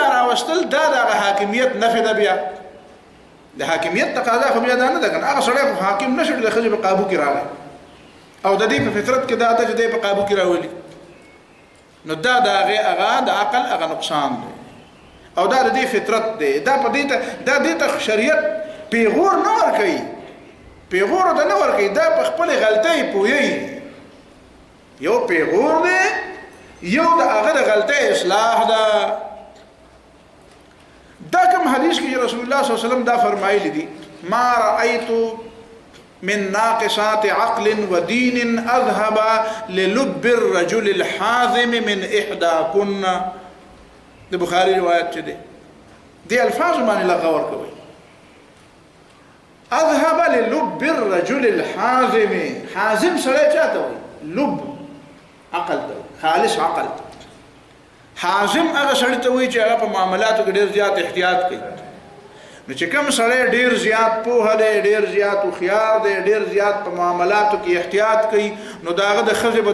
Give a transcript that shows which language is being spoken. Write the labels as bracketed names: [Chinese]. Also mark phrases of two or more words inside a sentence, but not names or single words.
[Pashto] دا راوستل دا د هغه حاکمیت نفي ده بیا د حاکمیت تقاضا خو بیا دا نه ده که هغه سړی خو حاکم نه شو د ښځې په قابو کې راغی او د دې په فطرت کې دا ده چې دی په قابو کې راولي نو دا د هغه د عقل هغه نقصان دی او دا د دې فطرت دی دا په دې ته دا دې ته شریعت پیغور نه ورکوي پیغور ته نه ورکوي دا په خپلې غلطۍ پوهیږي یو پیغور دی یو د هغه د غلطۍ اصلاح ده دا کوم حدیث کې [Arabic] رسول الله صلی الله علیه وسلم [Pashto] دا فرمایلی دي [Arabic] ما رأیت من ناقصات عقل ودين أذهب للب الرجل الحازم من إحداكن [Pashto] د بخاري روایت چه دي الفاظ معنی لغور کوي [Arabic] أذهب للب الرجل الحازم [Pashto] حازم سره چاته وي لب عقل ده خالص عقل حازم هغه سړی ته وایي چې هغه په معاملاتو کې ډېر زیات احتیاط کوي نو چې کوم سړی ډېر زیات پوهه دی ډېر زیات هوښیار دی ډېر زیات په معاملاتو کې احتیاط کوي نو د هغه د ښځې به